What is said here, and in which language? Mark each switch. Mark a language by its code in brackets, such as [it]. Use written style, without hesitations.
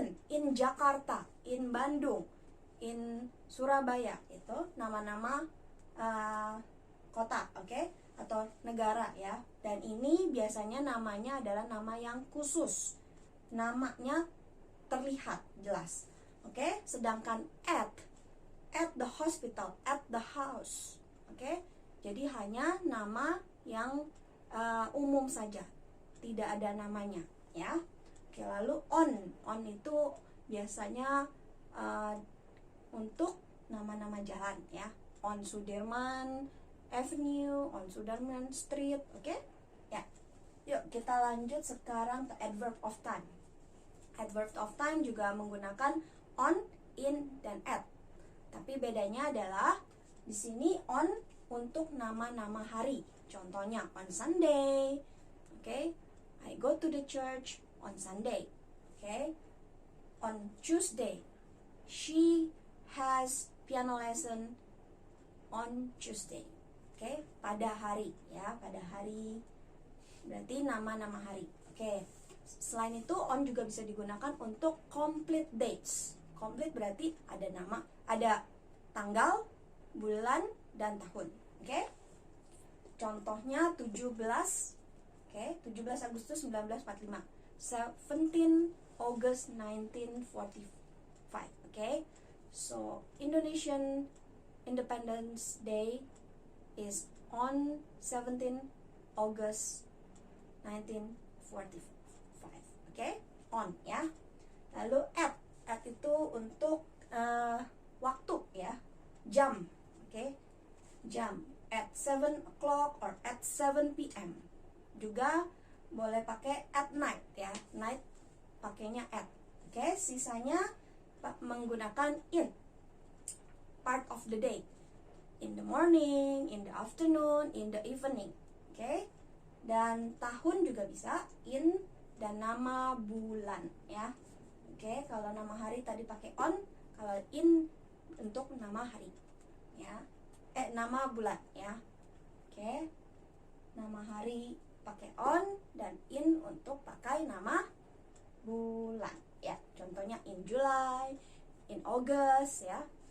[en] In Jakarta, in Bandung, in Surabaya, [id] itu nama-nama kota, oke, atau negara ya. Dan ini biasanya namanya adalah nama yang khusus, namanya terlihat jelas, oke. Sedangkan [en] at the hospital, at the house, [id] oke. Jadi hanya nama yang umum saja, tidak ada namanya ya. Oke, lalu on itu biasanya untuk nama-nama jalan ya. [en] On Sudirman Avenue, on Sudirman Street, oke? [id] Ya. Yuk kita lanjut sekarang ke adverb of time. Adverb of time juga menggunakan on, in, dan at. Tapi bedanya adalah di sini on untuk nama-nama hari. Contohnya [en] on Sunday, [id] oke? [en] I go to the church on Sunday, oke? On Tuesday, she has piano lesson on Tuesday, oke? [id] Pada hari ya, pada hari berarti nama-nama hari, oke? Selain itu on juga bisa digunakan untuk [en] complete dates. [id] Complete berarti ada nama, ada tanggal, bulan, dan tahun, oke? Contohnya 17, oke, 17 Agustus 1945, 17 August 1945, oke? [en] So Indonesian Independence Day is on 17 August 1945, oke? [id] On ya. Lalu at itu untuk waktu ya, jam, oke? [en] Jam at 7 o'clock or at 7 p.m. [id] Juga boleh pakai [en] at night [id] ya, night pakainya at, oke? Sisanya menggunakan [en] in, part of the day, in the morning, in the afternoon, in the evening, oke? [id] Dan tahun juga bisa in, dan nama bulan ya. Oke, kalau nama hari tadi pakai on, kalau in untuk nama hari ya. Nama bulan ya. Oke. Nama hari pakai on dan in untuk pakai nama bulan ya. Contohnya [en] in July, in August [id] ya.